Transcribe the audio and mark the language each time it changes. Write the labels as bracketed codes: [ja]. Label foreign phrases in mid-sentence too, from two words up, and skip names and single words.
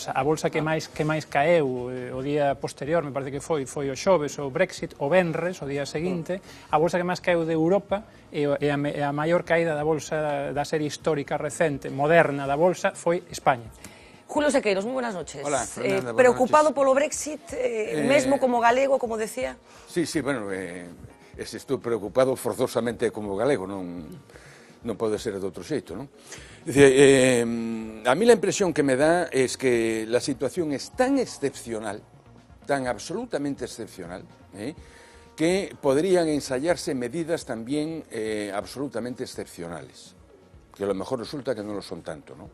[gl] A bolsa que máis caeu o día posterior, me parece que foi o xoves, o Brexit, o venres, o día seguinte, a bolsa que máis caeu de Europa e a maior caída da bolsa da serie histórica recente, moderna da bolsa, foi España. Julio Sequeiros, moi [es] buenas noches. Hola, Fernanda, [gl] preocupado [es] noches. [gl] polo Brexit, mesmo como galego, como decía? Sí, bueno, estou preocupado forzosamente como galego, non pode ser de outro xeito, non? [es] A mí la impresión que me da es que la situación es tan excepcional, tan absolutamente excepcional, que podrían ensayarse medidas también absolutamente excepcionales, que a lo mejor resulta que no lo son tanto, ¿no?